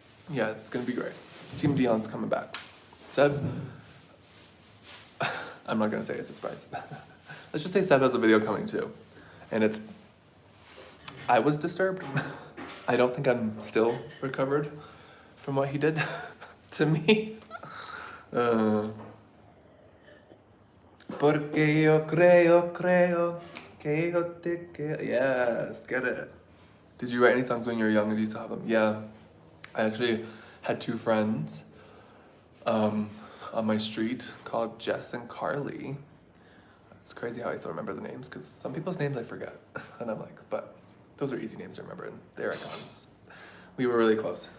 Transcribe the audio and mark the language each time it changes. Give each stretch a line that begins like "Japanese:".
English: Yeah, it's gonna be great. Team Dion's coming back. Seb, I'm not gonna say it's a surprise. Let's just say Seb has a video coming too. And I was disturbed. I don't think I'm still recovered from what he did to me.
Spanish: Porque yo creo que yo te quiero.
English: Yes, get it. Did you write any songs when you were young and do you still have them? Yeah. I actually had two friends on my street called Jess and Carly. It's crazy how I still remember the names, because some people's names I forget. And I'm like, but those are easy names to remember, and they're icons. We were really close.